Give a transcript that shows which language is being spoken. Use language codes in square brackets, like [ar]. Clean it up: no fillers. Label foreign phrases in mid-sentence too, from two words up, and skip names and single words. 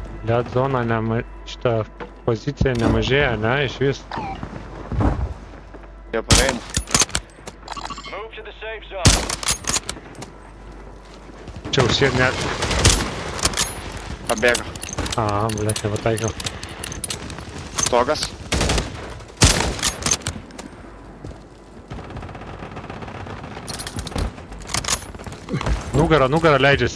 [lt] Bet zona šitą poziciją nemažėja, ne, iš vis. Jie pareina. [en] Move to the safe zone. [lt] Čia užsiet net. Pabėgo. A, blėt, nepataikiau. Stogas. Nugara leidžiasi.